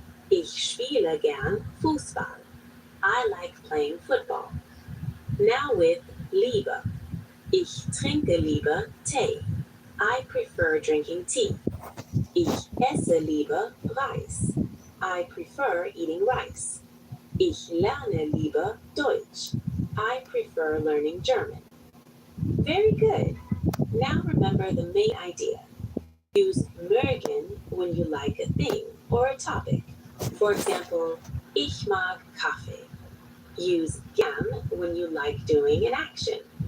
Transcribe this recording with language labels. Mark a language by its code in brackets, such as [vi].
[de] Ich spiele gern Fußball. [en] I like playing football. Now with Liebe. [de] Ich trinke lieber Tee. [en] I prefer drinking tea. [de] Ich esse lieber Reis. [en] I prefer eating rice. [de] Ich lerne lieber Deutsch. [en] I prefer learning German. Very good. Now remember the main idea. Use mögen when you like a thing or a topic. For example, [de] ich mag Kaffee. [en] Use gern when you like doing an action.